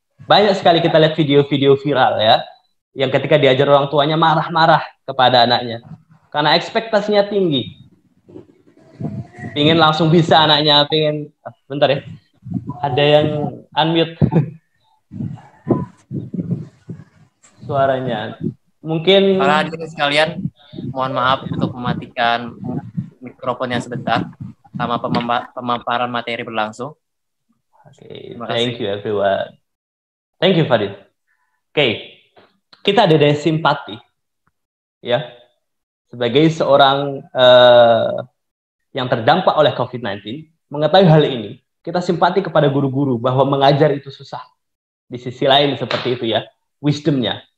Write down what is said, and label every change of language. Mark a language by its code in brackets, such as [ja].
[id] Banyak sekali kita lihat video-video viral ya, yang ketika diajar orang tuanya marah-marah kepada anaknya karena ekspektasinya tinggi, pengen langsung bisa anaknya, pengen bentar ya, ada yang unmute suaranya, mungkin. Para hadirin sekalian, mohon maaf untuk mematikan mikrofonnya sebentar sama pemaparan materi berlangsung. [en] Okay, thank you everyone. Thank you Fadil. Okay. [id] Kita ada daya simpati, ya, sebagai seorang yang terdampak oleh COVID-19, mengetahui hal ini, kita simpati kepada guru-guru bahwa mengajar itu susah. Di sisi lain seperti itu ya, wisdomnya.